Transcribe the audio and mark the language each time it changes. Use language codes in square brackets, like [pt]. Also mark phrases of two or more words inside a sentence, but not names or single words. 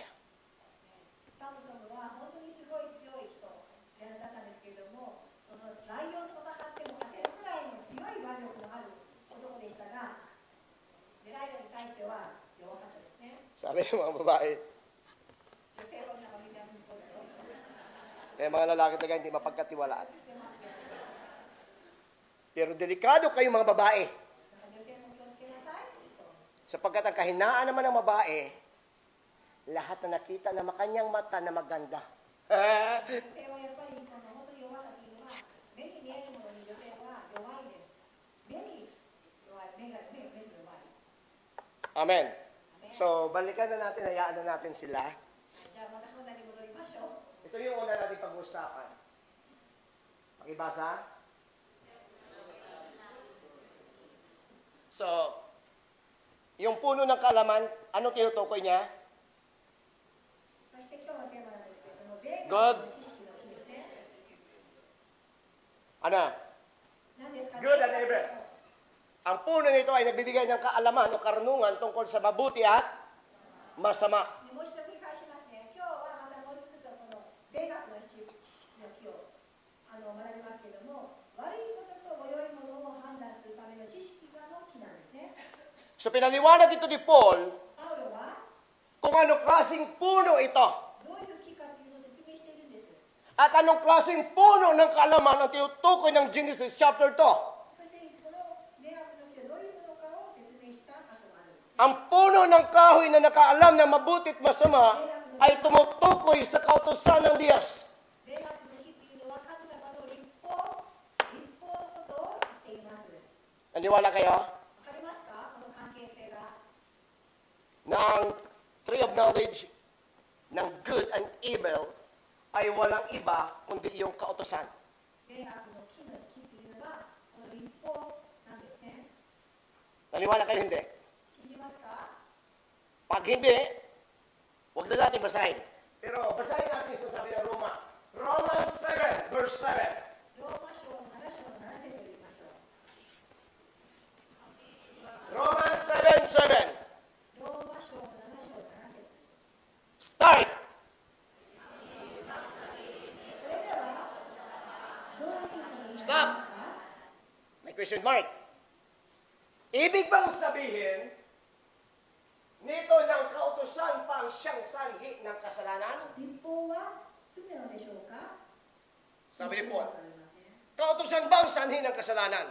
[ja] サムソンは本当にすごい強い人だったんですけれども、そのライオンと戦っても勝てるくらいの強い腕力のある男でしたが、デライラに対しては弱かったですね。 [tl] Sabi ng mga babae, [ja] 女性はなんかみんなそうだよ。 [tl] eh mga lalaki talaga hindi mapagkatiwalaan. Pero delikado kayo mga babae. [ja] だから女性も気をつけなさいと。 [tl] Sapagkat ang kahinaan naman ng babae, lahat na nakita na makanyang mata na maganda. [ja] 女性はやっぱり本当に弱さというのは目に見えるものに女性は弱いです。目に弱い、目に弱い。 [tl] Amen. So, balikan na natin, hayaan na natin sila. [ja] じゃあまた本題に戻りましょう。 [tl] Ito yung una natin pag-usapan. Pakibasa. yung puno ng kaalaman, ano tinutukoy niya? [ja] そして今日のテーマなんですけれども、霊 Good. 学の知識の木ですね。 [tl] Ano? [ja] 何ですかね。 [en] Good and evil. [tl] Ang puno nito ay nagbibigay ng kaalaman o karunungan tungkol sa mabuti at masama. [ja] もう一度繰り返しますね。今日はまたもう一つこの霊学の知識の木を学びますけれども、悪いことと良いものを判断するための知識の木なんですね。 [tl] So pinaliwanag ito ni Paul [ja] パウロは [tl] kung anong klaseng puno ito. [ja] どういう木かというのを説明しているんです。 [tl] At anong klaseng puno ng kaalaman ang tinutukoy ng Genesis chapter 2. [ja] そしてこの霊学の木はどういうものかを説明した箇所があるんです。 [tl] Ang puno ng kahoy na nakaalam na mabuti at masama ay tumutukoy sa kautusan ng Diyos. [ja] 霊学の木っていうのは神様の立法のことを言っています。 [tl] Naniwala kayo [ja] わかりますか、この関係性が。 [tl] na ang [en] tree of knowledge [tl] ng [en] good and evil [tl] ay walang iba kundi yung kautusan. [ja] 霊学の木の木っていうのはこの立法なんですね。 [tl] Naniwala kayo hindi? [ja] 信じますか？ [tl] Pag hindi, huwag na natin basahin. Pero basahin natin sa sabi ng Roma. [en] Romans 7, verse 7. [ja] ローマ書の7章の7節を読みましょう。 [en] Romans 7, 7. [ja] ローマ書の7章の7節。 Start! それではどういうことになりますか？ [en] Stop! May question mark. [tl] Ibig bang sabihin, nito ng kautusan pa ang siyang sanhi ng kasalanan? [ja] 立法は罪なのでしょうか？ [tl] Sabi ni Paul, [ja] わかりません。 [tl] kautusan ba ang sanhi ng kasalanan?